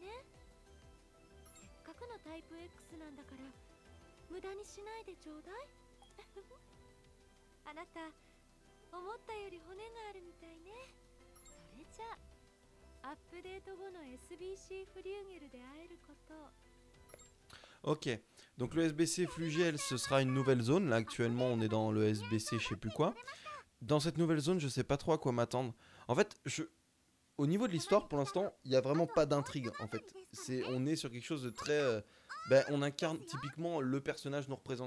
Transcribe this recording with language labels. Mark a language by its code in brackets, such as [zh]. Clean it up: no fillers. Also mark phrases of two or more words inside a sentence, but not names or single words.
[ja] せっかくのタイプ X なんだから無駄にしないでちょうだい。あなた思ったより骨があるみたいね。それじゃあアップデート後の SBC フリューゲルで会えることを。 [fr] Ok, donc le SBC Flugiel, ce sera une nouvelle zone. Là, actuellement, on est dans le SBC, je sais plus quoi. Dans cette nouvelle zone, je sais pas trop à quoi m'attendre. En fait, au niveau de l'histoire, pour l'instant, il n'y a vraiment pas d'intrigue. En fait, on est sur quelque chose de très... on incarne typiquement le personnage nous représente.